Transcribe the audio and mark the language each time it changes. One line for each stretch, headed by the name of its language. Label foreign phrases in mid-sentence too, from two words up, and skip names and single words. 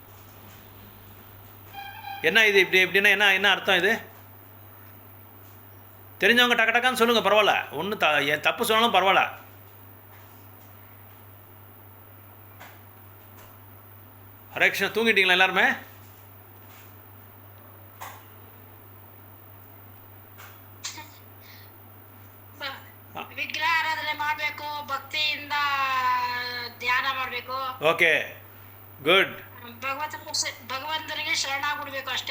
Tamil: என்ன இது இப்படின்னா என்ன அர்த்தம்? இது தெரிஞ்சவங்க டக்கு டக்கான்னு சொல்லுங்கள், பரவாயில்ல. ஒன்றும் என் தப்பு சொன்னாலும் பரவாயில்ல. ஹரே கிருஷ்ணா. தூங்கிட்டீங்களா எல்லாருமே?
Kannada: ವಿಗ್ರಹ ಆರಾಧನೆ ಮಾಡಬೇಕು, ಭಕ್ತಿಯಿಂದ ಧ್ಯಾನ ಮಾಡಬೇಕು.
English: okay, good.
Kannada: ಭಗವಂತನಿಗೆ ಶರಣಾಗ್ಬಿಡ್ಬೇಕು ಅಷ್ಟೇ.